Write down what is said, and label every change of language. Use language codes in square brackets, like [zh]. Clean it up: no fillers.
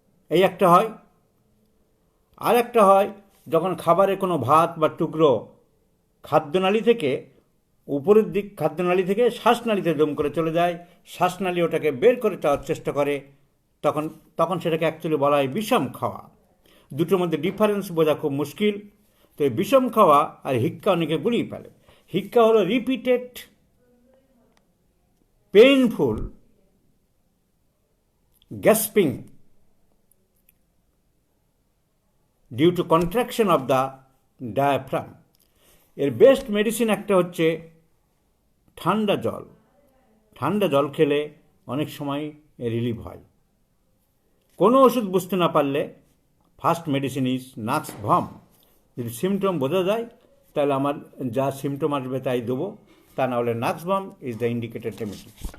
[bn] এই একটা হয়। আর একটা হয় যখন খাবারে কোনো ভাত বা টুকরো খাদ্যনালী থেকে উপরের দিক, খাদ্যনালী থেকে শ্বাসনালীতে দম করে চলে যায়, শ্বাসনালী ওটাকে বের করে দেওয়ার চেষ্টা করে, তখন সেটাকে অ্যাকচুয়ালি বলা হয় বিষম খাওয়া। দুটোর মধ্যে ডিফারেন্স বোঝা খুব মুশকিল। তো এই বিষম খাওয়া আর হিক্কা অনেকে গুলিয়ে ফেলে। হিক্কা হলো [en] Repeated painful gasping due to contraction of the diaphragm. [bn] এর বেস্ট মেডিসিন একটা হচ্ছে ঠান্ডা জল। ঠান্ডা জল খেলে অনেক সময় রিলিভ হয়। কোনো ওষুধ বুঝতে না পারলে [en] First medicine is nux vom. [bn] যদি সিমটম বোঝা যায় তাহলে আমার যা সিমটম আসবে তাই দেবো, তা না হলে [en] Nux vom is the indicated remedy.